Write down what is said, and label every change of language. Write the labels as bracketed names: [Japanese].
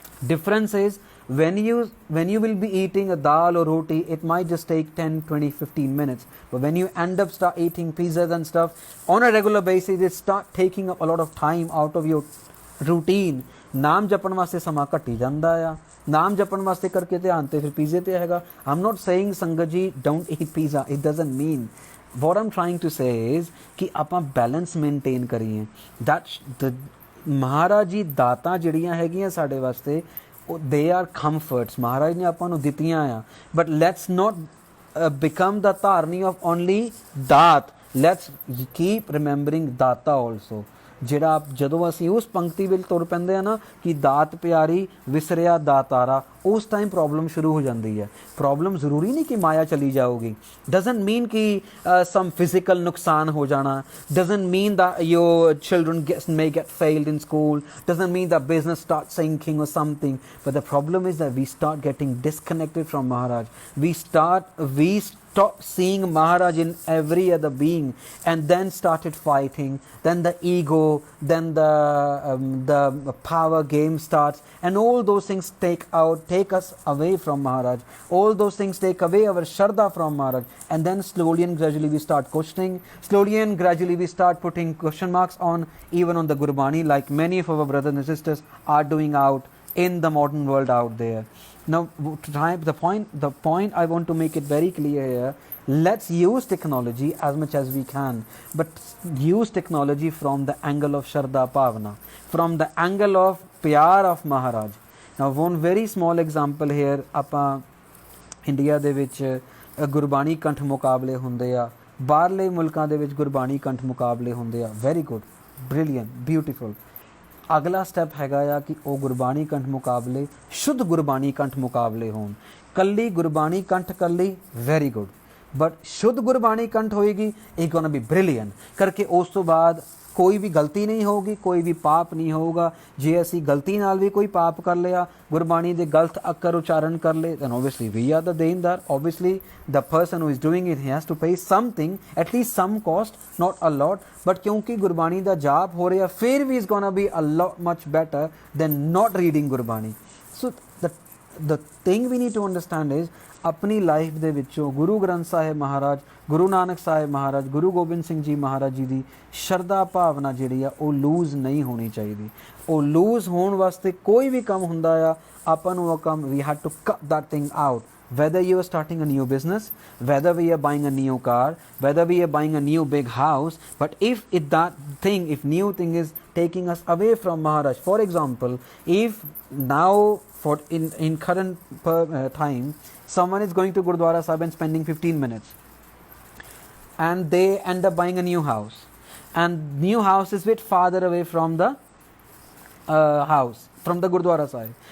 [English] Difference is when you will be eating a dal or roti, it might just take 10, 20, 15 minutes, but when you end up start eating pizzas and stuff on a regular basis, it start taking up a lot of time out of your routine. [Punjabi] ਨਾਮ ਜਪਣ ਵਾਸਤੇ ਸਮਾਂ ਘਟੀ ਜਾਂਦਾ ਆ, ਨਾਮ ਜਪਣ ਵਾਸਤੇ ਕਰਕੇ ਧਿਆਨ ਤੇ ਫਿਰ ਪੀਜ਼ੇ ਤੇ ਹੈਗਾ. [English] I'm not saying sangat ji don't eat pizza, it doesn't mean. What I'm trying to say is [Punjabi] ਕਿ ਆਪਾਂ ਬੈਲੈਂਸ ਮੇਨਟੇਨ ਕਰੀਏ. [English] that [Punjabi] ਮਹਾਰਾਜ ਜੀ ਦਾਤਾਂ ਜਿਹੜੀਆਂ ਹੈਗੀਆਂ ਸਾਡੇ ਵਾਸਤੇ, [English] they are comforts, [Punjabi] ਮਹਾਰਾਜ ਨੇ ਆਪਾਂ ਨੂੰ ਦਿੱਤੀਆਂ ਆ, [English] but let's not become the [Punjabi] ਧਾਰਨੀ [English] of only [Punjabi] ਦਾਤ. [English] let's keep remembering [Punjabi] ਦਾਤਾ [English] also. [Punjabi] ਜਿਹੜਾ ਜਦੋਂ ਅਸੀਂ ਉਸ ਪੰਕਤੀ ਵਿੱਚ ਤੁਰ ਪੈਂਦੇ ਆ ਨਾ ਕਿ ਦਾਤ ਪਿਆਰੀ ਵਿਸਰਿਆ ਦਾਤਾਰਾ, ਉਸ ਟਾਈਮ ਪ੍ਰੋਬਲਮ ਸ਼ੁਰੂ ਹੋ ਜਾਂਦੀ ਹੈ. ਪ੍ਰੋਬਲਮ ਜ਼ਰੂਰੀ ਨਹੀਂ ਕਿ ਮਾਇਆ ਚਲੀ ਜਾਊਗੀ. [English] doesn't mean [Punjabi] ਕਿ [English] some physical [Punjabi] ਨੁਕਸਾਨ ਹੋ ਜਾਣਾ. [English] Doesn't mean that your children may get failed in school. Doesn't mean that business starts sinking or something. But the problem is that we start getting disconnected from Maharaj. We stop seeing Maharaj in every other being, and then started fighting. Then the ego, then the power game starts, and all those things take us away from Maharaj. All those things take away our Shraddha from Maharaj, and then slowly and gradually we start questioning. Slowly and gradually we start putting question marks on even on the Gurbani, like many of our brothers and sisters are doing out in the modern world out there. Now, the point I want to make it very clear here, let's use technology as much as we can, but use technology from the angle of Shraddha Bhavana, from the angle of Pyar of Maharaj. Now, one very small example here, [Punjabi] ਆਪਾਂ India ਦੇ ਵਿੱਚ ਗੁਰਬਾਣੀ ਕੰਠ ਮੁਕਾਬਲੇ ਹੁੰਦੇ ਆ, ਬਾਹਰਲੇ ਮੁਲਕਾਂ ਦੇ ਵਿੱਚ ਗੁਰਬਾਣੀ ਕੰਠ ਮੁਕਾਬਲੇ ਹੁੰਦੇ ਆ. [English] Very good, brilliant, beautiful. [Punjabi] ਅਗਲਾ ਸਟੈਪ ਹੈਗਾ ਆ ਕਿ ਉਹ ਗੁਰਬਾਣੀ ਕੰਠ ਮੁਕਾਬਲੇ ਸ਼ੁੱਧ ਗੁਰਬਾਣੀ ਕੰਠ ਮੁਕਾਬਲੇ ਹੋਣ. ਕੱਲੀ ਗੁਰਬਾਣੀ ਕੰਠ ਕੱਲੀ, [English] very good, [Punjabi] ਬਟ ਸ਼ੁੱਧ ਗੁਰਬਾਣੀ ਕੰਠ ਹੋਏਗੀ, ਇਹ ਗੋਣਾ ਬੀ ਬ੍ਰਿਲੀਅੰਟ ਕਰਕੇ. ਉਸ ਤੋਂ ਬਾਅਦ ਕੋਈ ਵੀ ਗਲਤੀ ਨਹੀਂ ਹੋਊਗੀ, ਕੋਈ ਵੀ ਪਾਪ ਨਹੀਂ ਹੋਊਗਾ. ਜੇ ਅਸੀਂ ਗਲਤੀ ਨਾਲ ਵੀ ਕੋਈ ਪਾਪ ਕਰ ਲਿਆ, ਗੁਰਬਾਣੀ ਦੇ ਗਲਤ ਅੱਖਰ ਉਚਾਰਨ ਕਰ ਲਏ, [English] then obviously we are the [Punjabi] ਦੇਣਦਾਰ. [English] obviously the person who is doing it, he has to pay something, at least some cost, not a lot. but [Punjabi] ਕਿਉਂਕਿ ਗੁਰਬਾਣੀ ਦਾ ਜਾਪ ਹੋ ਰਿਹਾ, ਫਿਰ ਵੀ [English] is gonna be a lot much better than not reading Gurbani. so the thing we need to understand is [Punjabi] ਆਪਣੀ life ਦੇ ਵਿੱਚੋਂ ਗੁਰੂ ਗ੍ਰੰਥ ਸਾਹਿਬ ਮਹਾਰਾਜ, ਗੁਰੂ ਨਾਨਕ ਸਾਹਿਬ ਮਹਾਰਾਜ, ਗੁਰੂ ਗੋਬਿੰਦ ਸਿੰਘ ਜੀ ਮਹਾਰਾਜ ਜੀ ਦੀ ਸ਼ਰਧਾ ਭਾਵਨਾ ਜਿਹੜੀ ਆ ਉਹ ਲੂਜ਼ ਨਹੀਂ ਹੋਣੀ ਚਾਹੀਦੀ. ਉਹ ਲੂਜ਼ ਹੋਣ ਵਾਸਤੇ ਕੋਈ ਵੀ ਕੰਮ ਹੁੰਦਾ ਆ, ਆਪਾਂ ਨੂੰ ਉਹ ਕੰਮ [English] we had to cut that thing out. Whether you are starting a new business, whether we are buying a new car, whether we are buying a new big house, but if new thing is taking us away from Maharaj. For example, if now in current time someone is going to Gurdwara Sahib and spending 15 minutes, and they end up buying a new house, and new house is a bit farther away from the house, from the Gurdwara Sahib.